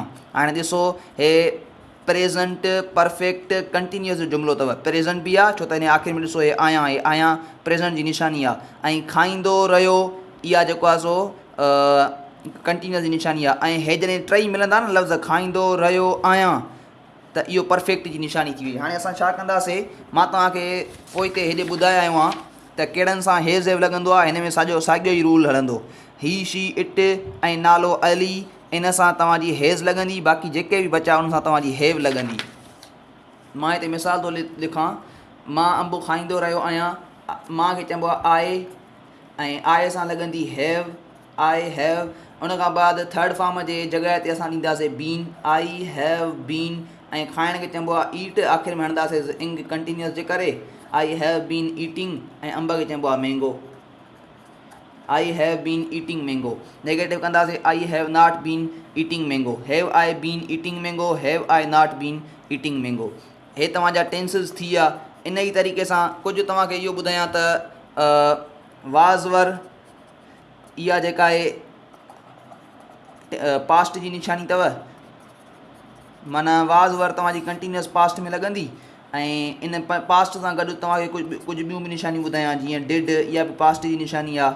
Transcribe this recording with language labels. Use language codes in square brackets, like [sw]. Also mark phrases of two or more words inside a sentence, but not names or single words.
[sd] हाणे ॾिसो हे [en] present perfect continuous [sd] जो जुमिलो अथव, प्रेज़ेंट बि आहे छो त हिन आख़िर में ॾिसो हे आहियां प्रेज़ेंट जी निशानी आहे, ऐं खाईंदो रहियो इहा जेको आहे सो कंटिन्यूअस जी निशानी आहे, ऐं हे जॾहिं टई मिलंदा न लफ़्ज़ खाईंदो रहियो आहियां, त इहो परफेक्ट जी निशानी थी वई। हाणे असां छा कंदासीं, मां तव्हांखे पोइ हिते हेॾे ॿुधाए आयो आहियां त कहिड़नि सां हे ज़ेव लॻंदो आहे। हिन में साॻियो ई रूल हलंदो, [en] he she it [sd] ऐं नालो अली, इन सां तव्हांजी हेज़ लॻंदी, बाक़ी जेके बि बचा उन सां तव्हांजी हेव लॻंदी। मां हिते मिसाल थो लिखां, मां अंब खाईंदो रहियो आहियां, मां खे चइबो आहे आए, ऐं आए सां लॻंदी हैव, [en] I have. [sd] उन खां बाद थर्ड फॉर्म जे जॻह ते असां ॾींदासीं बीन, [en] I have been, [sd] ऐं खाइण खे चइबो आहे ईट, आख़िर में हणंदासीं इंग कंटिन्यूअस जे करे, [en] I have been eating, [sd] ऐं अंब खे चइबो आहे मैंगो, [en] I have been eating mango. [sd] नेगेटिव कंदासीं, [en] I have not been eating mango, have I been eating mango, have I not been eating mango. [sd] हे तव्हांजा टेंसिस थी विया। इन ई तरीक़े सां कुझु तव्हांखे इहो ॿुधायां त वाज़वर इहा जेका आहे पास्ट जी निशानी अथव, माना वाज़वर तव्हांजी कंटिन्यूअस पास्ट में लॻंदी, ऐं इन पास्ट सां गॾु तव्हांखे कुझु ॿियूं बि निशानियूं ॿुधायां, जीअं डिड, इहा बि पास्ट जी निशानी आहे।